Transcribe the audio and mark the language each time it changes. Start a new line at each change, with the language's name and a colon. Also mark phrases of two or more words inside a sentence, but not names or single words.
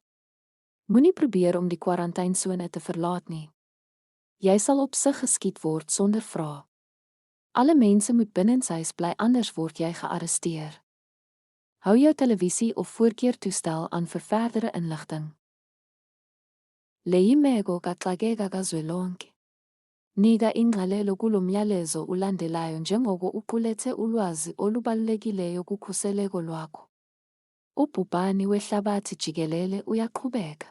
Afrikaans: Moenie probeer om die kwarantainesone te verlaat nie. Jy sal op sig geskiet word sonder vrae. Alle mense moet binnenshuis bly, anders word jy gearresteer. Hou jou televisie of voorkeurtoestel aan vir verdere inligting.
Xhosa: Leyimeko kaxakeka kazwelonke. Nika ingqalelo kulo myalezo ulandelayo njengoko uqulethe ulwazi olubalulekileyo kukhuseleko lwakho. Ubhubhane wehlabathi jikelele uyaqhubeka.